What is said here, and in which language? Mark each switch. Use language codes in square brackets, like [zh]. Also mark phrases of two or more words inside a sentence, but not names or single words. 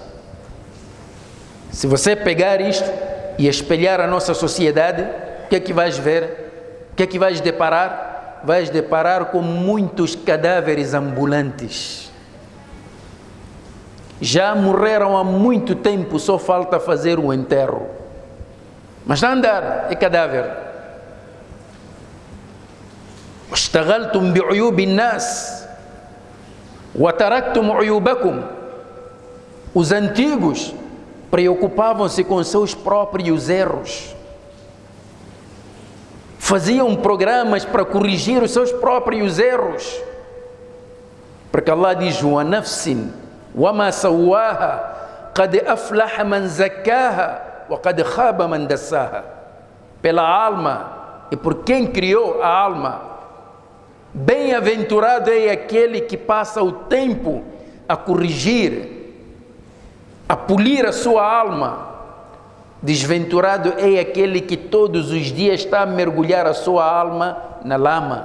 [pt] Se você pegar isto e espelhar a nossa sociedade, o que é que vais ver? O que é que vais deparar? Vais deparar com muitos cadáveres ambulantes. Já morreram há muito tempo, só falta fazer o enterro. Mas está a andar, é cadáver. [ar] واشتغلتم بعيوب الناس وتركتم عيوبكم. [pt] Os antigos preocupavam-se com seus próprios erros. Faziam programas para corrigir os seus próprios erros. Porque Allah diz: [ar] وَنَفْسٍ وَمَا سَوَّاهَا قَدْ أَفْلَحَ مَنْ زَكَّاهَا وَقَدْ خَابَ مَنْ دَسَّاهَا. [pt] Pela alma e por quem criou a alma, bem-aventurado é aquele que passa o tempo a corrigir, a polir a sua alma. Desventurado é aquele que todos os dias está a mergulhar a sua alma na lama.